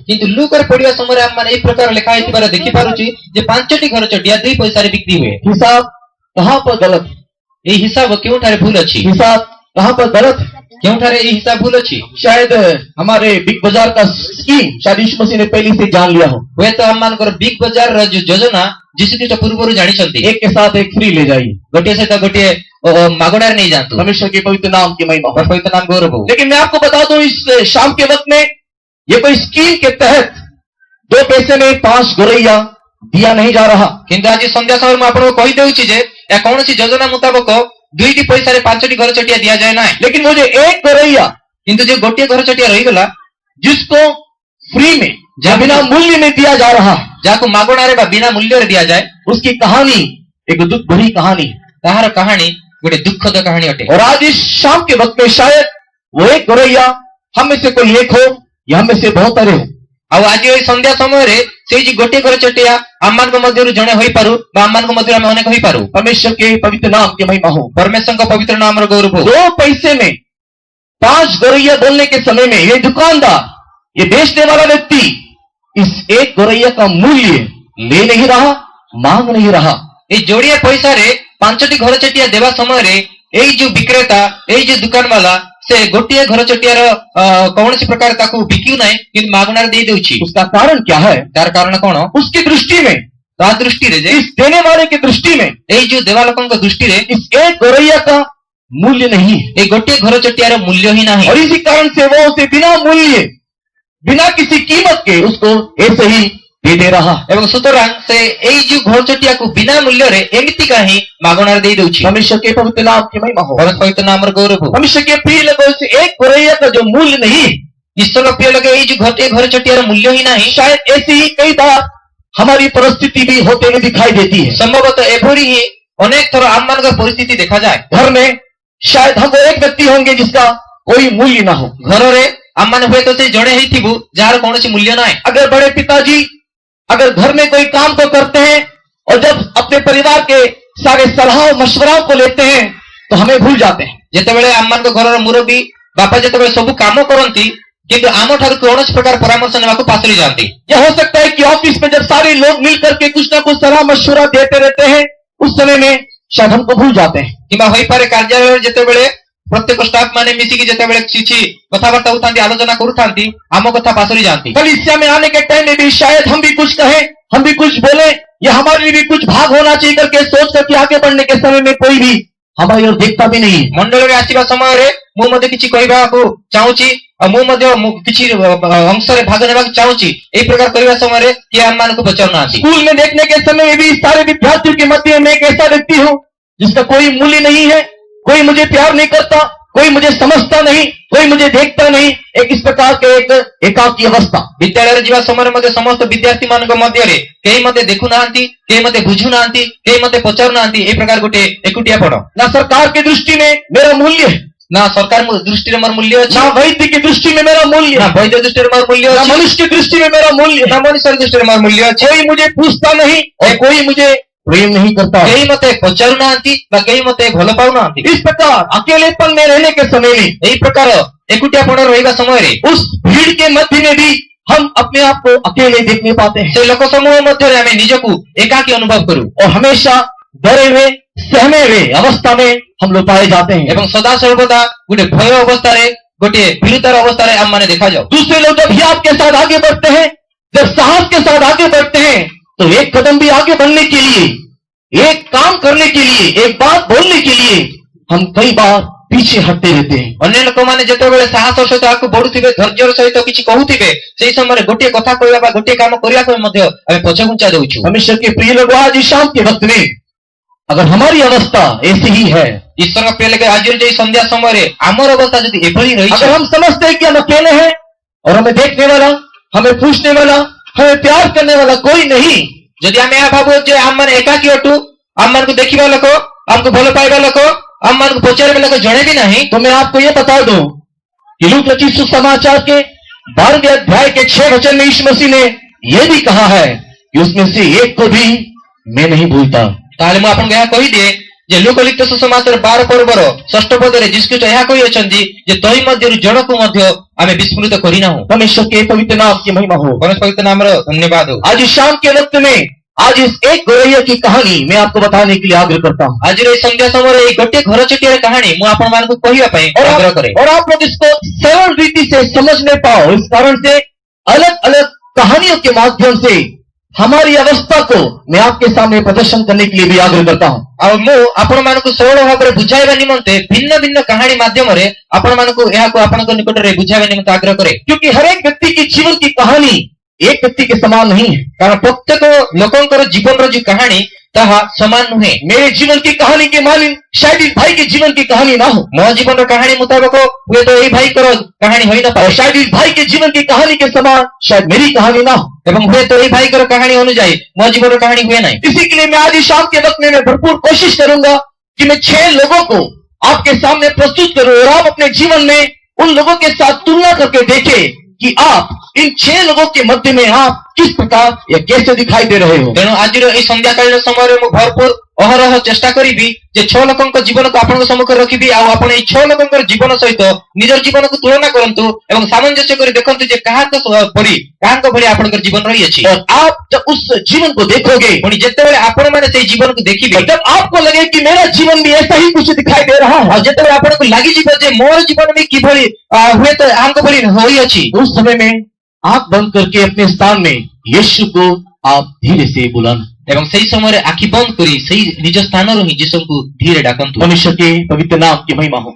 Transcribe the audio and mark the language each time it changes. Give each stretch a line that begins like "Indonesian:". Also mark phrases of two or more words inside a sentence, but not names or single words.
Odia: କିନ୍ତୁ ଲୂକ ରେ ପଢ଼ିଆ ସମୟ ହମ ମାନେ ଏଇ ପ୍ରକାର ଲିଖା ହେତିବାର ଦେଖି ପାରୁଛି ଯେ 5ଟି ଘର ଚଟିଆ 2 ପଇସା ରେ ବିକ୍ରି ହୁଏ।
Hindi: हिसाब कहां पर गलत है?
Odia: ଏ ହିସାବ କେଉଁ ଠାରେ ଭୁଲ ଅଛି?
Hindi: हिसाब कहां पर गलत है?
Odia: କେଉଁ ଠାରେ ଏ ହିସାବ ଭୁଲ ଅଛି?
Hindi: शायद हमारे बिग बाजार का स्कीम शायद यीशु मसीह ने पहले से जान लिया हो।
Odia: ବେ ତ ହମ ମାନକର ବିଗ ବଜାର ର ଯୋ ଯୋଜନା ଯୀଶୁଖ୍ରୀଷ୍ଟ ପୂର୍ବରୁ ଜାଣିଛନ୍ତି
Hindi: एक के साथ एक फ्री ले जाइए।
Odia: ଗୋଟିଏ ସହିତ ଗୋଟିଏ ମାଗଣାରେ ନେଇ ଯାଆନ୍ତୁ।
Hindi: परमेश्वर के पवित्र नाम की महिमा हो।
Odia: ପବିତ୍ର ନାମ ଗୌରବ ହଉ।
Hindi: लेकिन मैं आपको बता दूं, इस शाम के वक्त में ये कोई स्कीम के तहत 2 पैसे में 5 गौरैया दिया नहीं जा रहा।
Odia: କିନ୍ତୁ ଆଜି ସନ୍ଧ୍ୟା ସମୟରେ ମୁଁ ଆପଣଙ୍କୁ କହିଦେଉଛି ଯେ ଏହା କୌଣସି ଯୋଜନା ମୁତାବକ 2ଟି ପଇସାରେ 5ଟି ଘର ଚଟିଆ ଦିଆଯାଏ ନାହିଁ।
Hindi: लेकिन वो जो एक गौरैया
Odia: କିନ୍ତୁ ଯେ ଗୋଟିଏ ଘର ଚଟିଆ ରହିଗଲା,
Hindi: जिसको फ्री में या बिना मूल्य में दिया जा रहा,
Odia: ଯାହାକୁ ମାଗଣାରେ ବା ବିନା ମୂଲ୍ୟରେ ଦିଆଯାଏ,
Hindi: उसकी कहानी एक दुख भरी कहानी।
Odia: ତାହାର କାହାଣୀ ଗୋଟେ ଦୁଃଖଦ କାହାଣୀ ଅଟେ।
Hindi: और आज इस शाम के वक्त में शायद वो एक गौरैया हम में से कोई एक हो या हम में से बहुत सारे हो।
Odia: ଆଉ ଆଜି ଏଇ ସନ୍ଧ୍ୟା ସମୟରେ ସେଇ ଯେ ଗୋଟିଏ ଘର ଚଟିଆ ଆମମାନଙ୍କ ମଧ୍ୟରୁ ଜଣେ ହୋଇପାରୁ ବା ଆମମାନଙ୍କ ମଧ୍ୟରୁ ଆମେ ଅନେକ ହୋଇପାରୁ।
Hindi: परमेश्वर के पवित्र नाम की महिमा हो।
Odia: ପରମେଶ୍ୱରଙ୍କ ପବିତ୍ର ନାମର ଗୌରବ ହଉ।
Hindi: 2 पैसे में 5 गौरैया बोलने के समय में ये दुकानदार, ये बेचने वाला व्यक्ति इस एक गौरैया का मूल्य ले नहीं रहा, मांग नहीं रहा।
Odia: ଏଇ ଯୋଡ଼ିଏ ପଇସାରେ 5ଟି ଘର ଚଟିଆ ଦେବା ସମୟରେ ଏଇ ଯୋଉ ବିକ୍ରେତା, ଏଇ ଯୋଉ ଦୋକାନ ବାଲା ସେ ଗୋଟିଏ ଘର ଚଟିଆର କୌଣସି ପ୍ରକାର ତାକୁ ବିକ୍ୟୁ ନାହିଁ, କିନ୍ତୁ ମାଗଣାରେ ଦେଇ ଦେଉଛି।
Hindi: उसका कारण क्या है?
Odia: ତାର କାରଣ କଣ?
Hindi: उसकी दृष्टि में,
Odia: ତା ଦୃଷ୍ଟିରେ ଯେ
Hindi: इस देने वाले की दृष्टि में
Odia: ଏଇ ଯୋଉ ଦେବା ଲୋକଙ୍କ ଦୃଷ୍ଟିରେ
Hindi: इस एक गौरैया का मूल्य नहीं है।
Odia: ଏଇ ଗୋଟିଏ ଘର ଚଟିଆର ମୂଲ୍ୟ ହିଁ ନାହିଁ।
Hindi: और इसी कारण से वो उसे बिना मूल्य, बिना किसी कीमत के उसको ऐसे ही दे दे रहा।
Odia: ଏବଂ ସୁତରାଂ ସେ ଏଇ ଯୋଉ ଘର ଚଟିଆକୁ ବିନା ମୂଲ୍ୟରେ ଏମିତିକା ହିଁ ମାଗଣାରେ ଦେଇ ଦେଉଛି।
Hindi: परमेश्वर के पवित्र नाम की महिमा हो।
Odia: ପବିତ୍ର ନାମର ଗୌରବ ହଉ।
Hindi: परमेश्वर के प्रिय लोगों से एक गौरैया का जो मूल्य नहीं,
Odia: ଈଶ୍ୱର ପ୍ରିୟ ଲୋକ ଏଇ ଯୋଉ ଗୋଟିଏ ଘର ଚଟିଆର ମୂଲ୍ୟ ହିଁ ନାହିଁ।
Hindi: शायद ऐसी ही कई बार हमारी परिस्थिति भी होते हुए दिखाई देती है।
Odia: ସମ୍ଭବତଃ ଏଭଳି ହିଁ ଅନେକ ଥର ଆମମାନଙ୍କର ପରିସ୍ଥିତି ଦେଖାଯାଏ।
Hindi: घर में शायद हम वो एक व्यक्ति होंगे जिसका कोई मूल्य ना हो।
Odia: ଘରରେ ଆମମାନେ ହୁଏତ ସେ ଜଣେ ହେଇଥିବୁ ଯାହାର କୌଣସି ମୂଲ୍ୟ ନାହିଁ।
Hindi: अगर बड़े पिताजी अगर घर में कोई काम को करते हैं और जब अपने परिवार के सारे सलाह और मशवराओं को लेते हैं तो हमें भूल जाते हैं।
Odia: ଯେତେବେଳେ ଆମମାନଙ୍କ ଘରର ମୁରବୀ ବାପା ଯେତେବେଳେ ସବୁ କାମ କରନ୍ତି, କିନ୍ତୁ ଆମ ଠାରୁ କୌଣସି ପ୍ରକାର ପରାମର୍ଶ ନେବାକୁ ପାସରି ଯାଆନ୍ତି।
Hindi: यह हो सकता है कि ऑफिस में जब सारे लोग मिलकर के कुछ ना कुछ सलाह मशवरा देते रहते हैं, उस समय में शायद हमको भूल जाते हैं।
Odia: କିମ୍ବା ହୋଇପାରେ କାର୍ଯ୍ୟାଳୟରେ ଯେତେବେଳେ ପ୍ରତ୍ୟେକ ଷ୍ଟାଫ ମାନେ ମିଶିକି ଯେତେବେଳେ କିଛି କଥାବାର୍ତ୍ତା ହଉଥାନ୍ତି, ଆଲୋଚନା କରୁଥାନ୍ତି, ଆମ କଥା ପାସରି ଯାଆନ୍ତି।
Hindi: कलीसिया में आने के टाइम में भी शायद हम भी कुछ कहें, हम भी कुछ बोले, या हमारे लिए भी कुछ भाग होना चाहिए करके सोच करके आगे बढ़ने के समय में कोई भी हमारी ओर देखता भी नहीं।
Odia: ମଣ୍ଡଳରେ ଆସିବା ସମୟରେ ମୁଁ ମଧ୍ୟ କିଛି କହିବାକୁ ଚାହୁଁଛି, ଆଉ ମୁଁ ମଧ୍ୟ କିଛି ଅଂଶରେ ଭାଗ ନେବାକୁ ଚାହୁଁଛି, ଏଇ ପ୍ରକାର କରିବା ସମୟରେ କିଏ ଆମମାନଙ୍କୁ ପଚାରୁନାହାନ୍ତି।
Hindi: स्कूल में देखने के समय में भी सारे विद्यार्थियों के मध्य में एक ऐसा व्यक्ति हूँ जिसका कोई मूल्य नहीं है, कोई मुझे प्यार नहीं करता, कोई मुझे समझता नहीं, कोई मुझे देखता नहीं, एक इस प्रकार के एक एकाकी अवस्था।
Odia: ବିଦ୍ୟାଳୟରେ ଯିବା ସମୟରେ ମଧ୍ୟ ସମସ୍ତ ବିଦ୍ୟାର୍ଥୀ ମାନଙ୍କ ମଧ୍ୟରେ କେହି ମତେ ଦେଖୁନାହାନ୍ତି, କେହି ମତେ ବୁଝୁନାହାନ୍ତି, କେହି ମତେ ପଚାରୁନାହାନ୍ତି, ଏଇ ପ୍ରକାର ଗୋଟେ ଏକୁଟିଆପଣ।
Hindi: ना सरकार की दृष्टि में मेरा मूल्य है,
Odia: ନା ସରକାର ଦୃଷ୍ଟିରେ ମୋର ମୂଲ୍ୟ ଅଛି,
Hindi: ना वैद्य की दृष्टि में मेरा मूल्य
Odia: ନା
Hindi: है,
Odia: ବୈଦ୍ୟ ଦୃଷ୍ଟିରେ ମୋର ମୂଲ୍ୟ
Hindi: ना
Odia: ଅଛି,
Hindi: मनुष्य की दृष्टि में मेरा मूल्य
Odia: ନା
Hindi: है।
Odia: ମଣିଷର ଦୃଷ୍ଟିରେ ମୋର ମୂଲ୍ୟ ଅଛି।
Hindi: कोई मुझे पूछता नहीं और कोई मुझे प्रेम नहीं करता।
Odia: କେହି ମତେ ପଚାରୁନାହାନ୍ତି ବା କେହି ମତେ ଭଲ ପାଉନାହାନ୍ତି।
Hindi: इस प्रकार अकेलेपन में रहने के समय में,
Odia: ଏଇ ପ୍ରକାର ଏକୁଟିଆପଣ ରହିବା ସମୟରେ
Hindi: उस भीड़ के मध्य में भी हम अपने आप को अकेले देखने पाते हैं
Odia: ସେ ଲୋକ ସମୂହ ମଧ୍ୟରେ ଆମେ ନିଜକୁ ଏକାକୀ ଅନୁଭବ କରୁ
Hindi: और हमेशा डरे हुए, सहमे हुए अवस्था में हम लोग पाए जाते हैं।
Odia: ଏବଂ ସଦା ସର୍ବଦା ଗୋଟେ ଭୟ ଅବସ୍ଥାରେ, ଗୋଟେ ଭୀରୁତାର ଅବସ୍ଥାରେ ଆମମାନେ ଦେଖାଯାଉ।
Hindi: दूसरे लोग जब हियाव के साथ आगे बढ़ते हैं, जब साहस के साथ आगे बढ़ते हैं, तो एक कदम भी आगे बढ़ने के लिए, एक काम करने के लिए, एक बात बोलने के लिए हम कई बार पीछे हटते रहते हैं।
Odia: ଅନ୍ୟ ଲୋକମାନେ ଯେତେବେଳେ ସାହସର ସହିତ ଆଗକୁ ବଢୁଥିବେ, ଧୈର୍ଯ୍ୟର ସହିତ କିଛି କହୁଥିବେ, ସେଇ ସମୟରେ ଗୋଟିଏ କଥା କହିବା ବା ଗୋଟିଏ କାମ କରିବା ପାଇଁ ମଧ୍ୟ ଆମେ ପଛଘୁଞ୍ଚା ଦେଉଛୁ।
Hindi: परमेश्वर के प्रिय लोग, आज इस शाम के वक्त में अगर हमारी अवस्था ऐसी ही है,
Odia: ଈଶ୍ୱରଙ୍କ ପ୍ରିୟ ଲୋକ, ଆଜିର ଯୋଉ ସନ୍ଧ୍ୟା ସମୟରେ ଆମର ଅବସ୍ଥା ଯଦି ଏଭଳି ରହିଛି,
Hindi: अगर हम समझते हैं कि हम अकेले हैं और हमें देखने वाला, हमें पूछने वाला, हमें प्यार करने वाला कोई नहीं,
Odia: ଯଦି ଆମେ ଏହା ଭାବୁ ଯେ ଆମମାନେ एकाकी ଅଟୁ, ଆମମାନଙ୍କୁ ଦେଖିବା ଲୋକ, ଆମକୁ ଭଲ ପାଇବା ଲୋକ, ଆମମାନଙ୍କୁ ପଚାରିବା ଲୋକ ଜଣେ ବି ନାହିଁ,
Hindi: तो मैं आपको ये बता दूं कि लूक रचित सुसमाचार के 12वें अध्याय के 6 वचन में यीशु मसीह ने यह भी कहा है कि उसमें से एक को भी मैं नहीं भूलता।
Odia: ତାହେଲେ ମୁଁ ଆପଣଙ୍କୁ ଏହା କହିଦିଏ ଯେ ଲୁକ ଲିଖିତ ସୁସମାଚାର 12 ପର୍ବର 6 ପଦରେ ଯୀଶୁଖ୍ରୀଷ୍ଟ ଏହା କହିଅଛନ୍ତି ଯେ ତହି ମଧ୍ୟରୁ ଜଣକୁ ମଧ୍ୟ ଆମେ ବିସ୍ମୃତ କରିନାହୁଁ।
Hindi: परमेश्वर के पवित्र नाम की महिमा हो।
Odia: ପରମେଶ୍ୱର ପବିତ୍ର ନାମର ଧନ୍ୟବାଦ ହଉ।
Hindi: आज इस शाम के वक्त में, आज इस एक गौरैया की कहानी मैं आपको बताने के लिए आग्रह करता हूँ
Odia: ଆଜିର ଏଇ ସନ୍ଧ୍ୟା ସମୟରେ ଏଇ ଗୋଟିଏ ଘର ଚଟିଆର କାହାଣୀ ମୁଁ ଆପଣମାନଙ୍କୁ କହିବା ପାଇଁ ଆଗ୍ରହ କରେ।
Hindi: और आप लोग इसको सरल रीति से समझ नहीं पाओ, इस कारण से अलग अलग कहानियों के माध्यम से हमारी अवस्था को मैं आपके सामने प्रदर्शन करने के लिए भी आग्रह करता हूँ।
Odia: ଆଉ ମୁଁ ଆପଣମାନଙ୍କୁ ସରଳ ଭାବରେ ବୁଝାଇବା ନିମନ୍ତେ ଭିନ୍ନ ଭିନ୍ନ କାହାଣୀ ମାଧ୍ୟମରେ ଆପଣମାନଙ୍କୁ ଏହାକୁ ଆପଣଙ୍କ ନିକଟରେ ବୁଝାଇବା ନିମନ୍ତେ ଆଗ୍ରହ କରେ।
Hindi: क्योंकि हर एक व्यक्ति की जीवन की कहानी एक व्यक्ति के समान नहीं है।
Odia: କାରଣ ପ୍ରତ୍ୟେକ ଲୋକଙ୍କର ଜୀବନର ଯୋଉ କାହାଣୀ ତାହା ସମାନ ନୁହେଁ।
Hindi: मेरे जीवन की कहानी के मानिन शायद इस भाई के जीवन की कहानी ना हो,
Odia: ମୋ ଜୀବନର କାହାଣୀ ମୁତାବକ ହୁଏତ ଏଇ ଭାଇଙ୍କର କାହାଣୀ ହୋଇନପାରେ
Hindi: और शायद इस भाई के जीवन की कहानी के समान शायद मेरी कहानी ना हो।
Odia: ଏବଂ ହୁଏତ ଏଇ ଭାଇଙ୍କର କାହାଣୀ ଅନୁଯାୟୀ ମୋ ଜୀବନର କାହାଣୀ ହୁଏ ନାହିଁ।
Hindi: इसी के लिए मैं आज शाम के वक्त में मैं भरपूर कोशिश करूंगा कि मैं 6 लोगों को आपके सामने प्रस्तुत करूं और आप अपने जीवन में उन लोगों के साथ तुलना करके देखें कि आप इन 6 लोगों के मध्य में आप किस प्रकार या कैसे दिखाई दे रहे हो।
Odia: ତେଣୁ ଆଜିର ଏଇ ସନ୍ଧ୍ୟାକାଳୀନ ସମୟରେ ମୁଁ ଭରପୁର ଅହରହ ଚେଷ୍ଟା କରିବି ଯେ 6 ଲୋକଙ୍କ ଜୀବନକୁ ଆପଣଙ୍କ ସମ୍ମୁଖରେ ରଖିବି ଆଉ ଆପଣ ଏଇ 6 ଲୋକଙ୍କର ଜୀବନ ସହିତ ନିଜର ଜୀବନକୁ ତୁଳନା କରନ୍ତୁ ଏବଂ ସାମଞ୍ଜସ୍ୟ କରି ଦେଖନ୍ତୁ ଯେ କାହାଙ୍କ ଭଳି ଆପଣଙ୍କର ଜୀବନ ରହିଅଛି।
Hindi: और आप जब उस जीवन को देखोगे,
Odia: ପୁଣି ଯେତେବେଳେ ଆପଣମାନେ ସେଇ ଜୀବନକୁ ଦେଖିବେ
Hindi: और जब आपको लगे कि मेरा जीवन भी ऐसा ही कुछ दिखाई दे रहा है,
Odia: ଆଉ ଯେତେବେଳେ ଆପଣଙ୍କୁ ଲାଗିଯିବ ଯେ ମୋର ଜୀବନ ବି କିଭଳି ହୁଏତ ଆଙ୍କ ଭଳି ହୋଇଅଛି,
Hindi: उस समय में आंख बंद करके अपने स्थान में यीशु को आप धीरे से बुलाना।
Odia: ଏବଂ ସେଇ ସମୟରେ ଆଖି ବନ୍ଦ କରି ସେଇ ନିଜ ସ୍ଥାନରୁ ହିଁ ଯୀଶୁଙ୍କୁ ଧୀରେ ଡାକନ୍ତୁ।
Hindi: परमेश्वर के पवित्र नाम की महिमा हो।